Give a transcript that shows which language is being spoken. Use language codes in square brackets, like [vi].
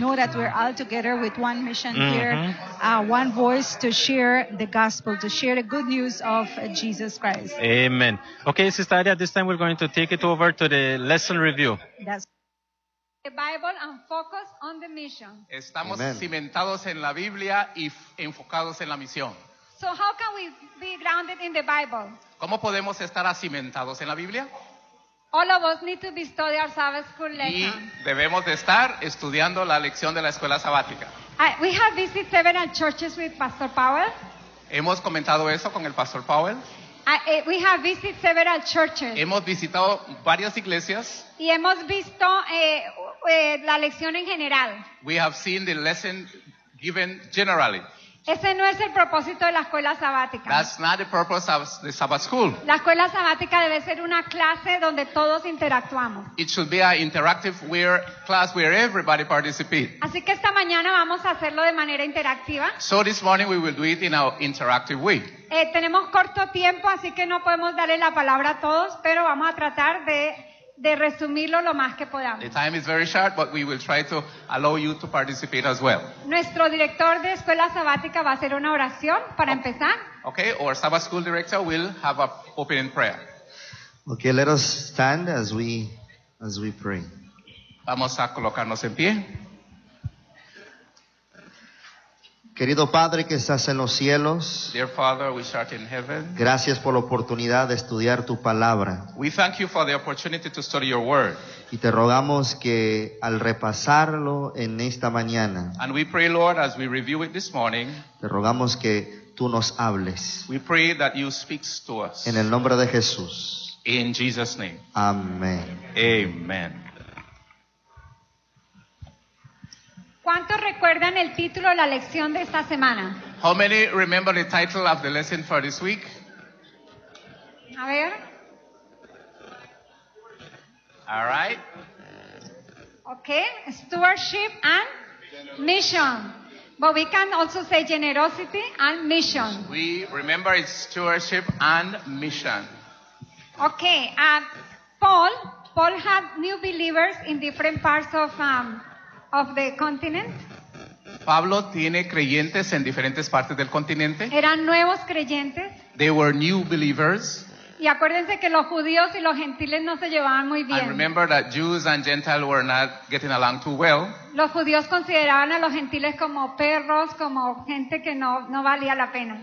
[en] Know that we're all together with one mission here, one voice to share the gospel, to share the good news of Jesus Christ. Amen. Okay, Sister Adia, this time we're going to take it over to the lesson review. That's the Bible and focus on the mission. [es] Estamos Amen. Cimentados en la Biblia y enfocados en la misión. [en] So how can we be grounded in the Bible? [es] ¿Cómo podemos estar cimentados en la Biblia? [en] All of us need to be studying our Sabbath school lesson. [es] Y debemos de estar estudiando la lección de la escuela sabática. [en] We have visited several churches with Pastor Powell. [es] Hemos comentado eso con el Pastor Powell. [en] We have visited several churches. [es] Hemos visitado varias iglesias. Y hemos visto la lección en general. [en] We have seen the lesson given generally. [es] Ese no es el propósito de la escuela sabática. [en] That's not the purpose of the Sabbath school. [es] La escuela sabática debe ser una clase donde todos interactuamos. [en] It should be an interactive class where everybody participates. [es] Así que esta mañana vamos a hacerlo de manera interactiva. [en] So this morning we will do it in an interactive way. [es] Tenemos corto tiempo, así que no podemos darle la palabra a todos, pero vamos a tratar de resumirlo lo más que podamos. [en] The time is very short, but we will try to allow you to participate as well. [es] Nuestro director de escuela sabática va a hacer una oración para empezar. [en] Okay, our Sabbath school director will have an opening prayer. Okay, let us stand as we pray. [es] Vamos a colocarnos en pie. Querido Padre que estás en los cielos, [en] Dear Father, which art in heaven, [es] gracias por la oportunidad de estudiar tu palabra. [en] We thank you for the opportunity to study your word. [es] Y te rogamos que al repasarlo en esta mañana, [en] and we pray, Lord, as we review it this morning, [es] te rogamos que tú nos hables. [en] We pray that you speaks to us. [es] En el nombre de Jesús. [en] In Jesus' name. [es] Amén. [en] Amen. [es] ¿Cuántos recuerdan el título de la lección de esta semana? [en] How many remember the title of the lesson for this week? [es] A ver. [en] All right. Okay, stewardship and mission. But we can also say generosity and mission. We remember it's stewardship and mission. Okay, Paul had new believers in different parts of the continent. [es] Pablo tiene creyentes en diferentes partes del continente. Eran nuevos creyentes. [en] They were new believers. [es] Y acuérdense que los judíos y los gentiles no se llevaban muy bien. [en] And remember that Jews and Gentiles were not getting along too well. [es] Los judíos consideraban a los gentiles como perros, como gente que no valía la pena.